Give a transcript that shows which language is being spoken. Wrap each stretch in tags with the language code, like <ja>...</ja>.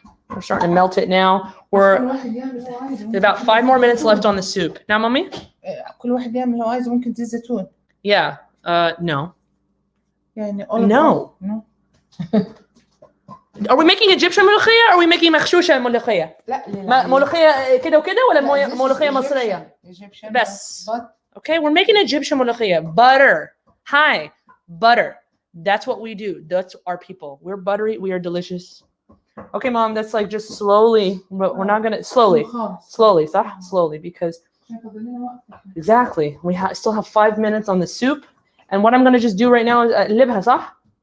<en>We're starting to melt it now. There's about 5 more minutes left on the soup. Now, mommy?</en> <ar>كل واحد يعمل لو عايز ممكن زيت زيتون.</ar> <en>Yeah. No.</en> <ar>يعني</ar> <en>no. Are we making Egyptian ملوخية or are we making</en> <ar>مغشوشة ملوخية؟ لا ملوخية كده وكده ولا ملوخية مصرية؟ بس.</ar> <en>Okay, we're making Egyptian ملوخية. Butter. Hi, butter. That's what we do. That's our people. We're buttery. We are delicious. Okay, Mom, that's like just slowly, but we're not gonna slowly,</en> <ar>صح?</ar> <en>Slowly, because exactly. We still have 5 minutes on the soup, and what I'm gonna just do right now is</en> <ar>أقلبها, صح?</ar>